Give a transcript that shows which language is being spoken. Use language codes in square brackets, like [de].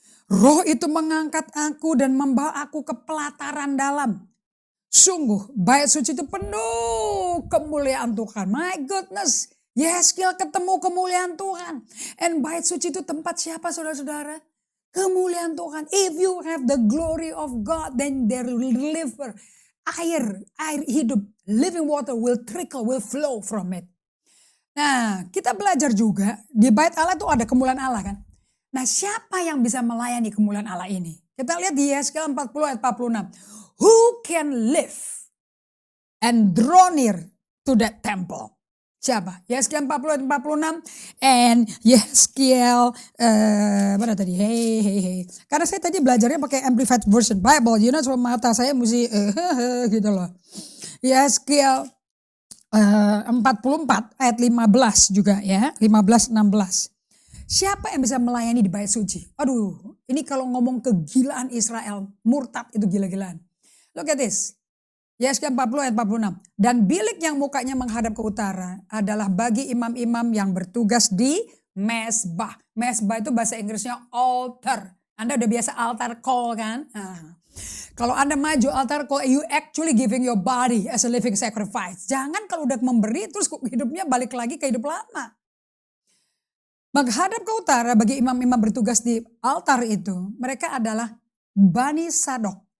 [id] Roh itu mengangkat aku dan membawa aku ke pelataran dalam. Sungguh, bait suci itu penuh kemuliaan Tuhan. [en] My goodness, [id] Yeskiel ketemu kemuliaan Tuhan. And bait suci itu tempat siapa saudara-saudara? Kemuliaan Tuhan. [en] If you have the glory of God, then there will deliver [id] air hidup, [en] living water will trickle, will flow from it. [id] Nah, kita belajar juga di bait Allah itu ada kemuliaan Allah kan. Nah, siapa yang bisa melayani kemuliaan Allah ini? Kita lihat di Yeskiel 40 ayat 46. [en] Who can live and draw near to that temple? [id] Siapa? Yeskiel 40 ayat 46 and Yeskiel mana tadi? Hey. Karena saya tadi belajarnya pakai Amplified Version Bible, so mata saya mesti gitu loh. Yeskiel 44 ayat 15 juga ya, 15-16. Siapa yang bisa melayani di bait suci? Aduh, ini kalau ngomong kegilaan Israel, murtad itu gila-gilaan. [en] Look at this. [id] Yeskiel 40 ayat 46. Dan bilik yang mukanya menghadap ke utara adalah bagi imam-imam yang bertugas di mesbah. Mesbah itu bahasa Inggrisnya altar. Anda udah biasa altar call kan? Kalau Anda maju [en] altar call, you actually giving your body as a living sacrifice. [id] Jangan kalau udah memberi terus hidupnya balik lagi ke hidup lama. Menghadap ke utara bagi imam-imam bertugas di altar itu, mereka adalah Bani Sadok.